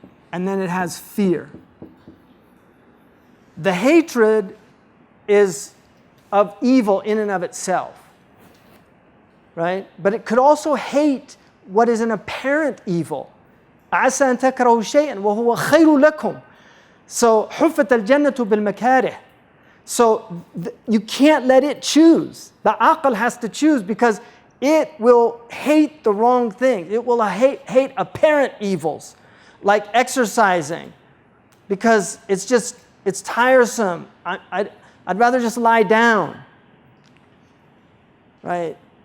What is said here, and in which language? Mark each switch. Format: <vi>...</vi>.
<en>And then it has fear. The hatred is of evil in and of itself, right? But it could also hate what is an apparent evil.</en> <ar>عَسَى أَن تَكْرَهُوا شَيْئًا وَهُوَ خَيْرٌ لَكُمْ. So حُفَّتَ الْجَنَّةُ بِالْمَكَارِهِ.</ar> <en>So you can't let it choose. The aql has to choose because it will hate the wrong thing. It will hate apparent evils, like exercising, because it's tiresome. I'd rather just lie down, right?</en>